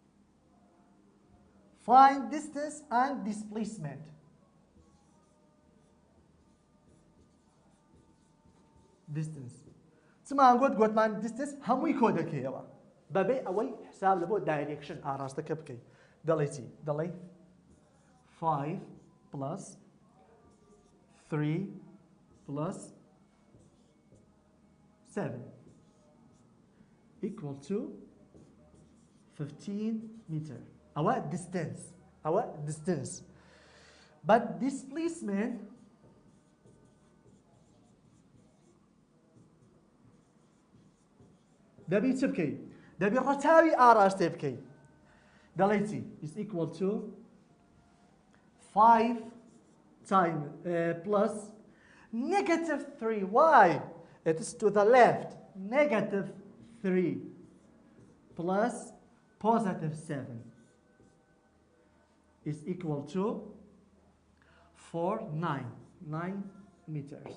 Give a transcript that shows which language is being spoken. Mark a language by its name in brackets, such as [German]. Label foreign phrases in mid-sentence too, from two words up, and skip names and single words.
[English] Find distance and displacement. [Central Kurdish] distance چمان گوتمان distance هەمووی کۆ دەکەیەوە بەبێ ئەوەی حساب لە بۆ direction ئاراستەکە بکەیت دەڵێ چی دەڵێ [English] 5 plus 3 plus 7 equal to 15 meter. Our distance. But displacement [Central Kurdish] دەبی چ بکەیت؟ دەبی ڕەتاوی ئاراستێ بکەیت. دەڵێ چی [English] is equal to 5 times plus negative 3. Why? It is to the left. Negative 3 plus positive 7 is equal to 9 meters.